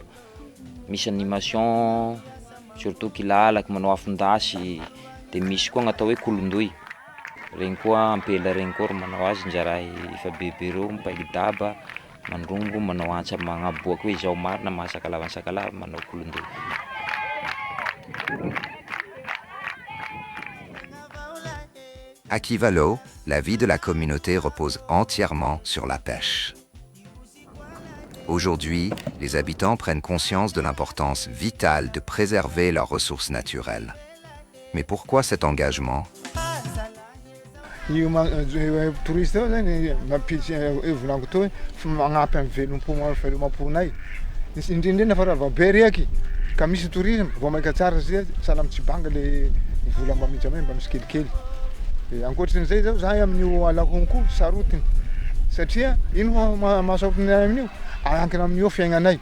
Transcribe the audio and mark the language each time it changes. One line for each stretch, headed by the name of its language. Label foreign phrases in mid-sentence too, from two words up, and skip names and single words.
Malagasy: Misy animation surtout kilalaky manao afondasy dia misy koa gn'atao hoe kolondoy. Regny koa ampela regny koa manao azy njara efa bebe reo mipaigidaba mandrongo manao antsa magnaboaka hoe izao marina mahasakalava manao kolondoy.
French: À Kivalo, la vie de la communauté repose entièrement sur la pêche. Aujourd'hui, les habitants prennent conscience de l'importance vitale de préserver leurs ressources naturelles. Mais pourquoi cet engagement ?
Malagasy: Touriste zany mampitsy volako to magnampy amin'ny velom-ponay indrindra fa raha be reky ka misy tourisme vao maika tsara zay salama tsy banga le vola mba mitsy amay mba misy kelikely. Ankoatrin'izay zao zahay amin'io alahonko sarotiny satria ino mahasaopinay amin'io ankina amin'io fiaignanay.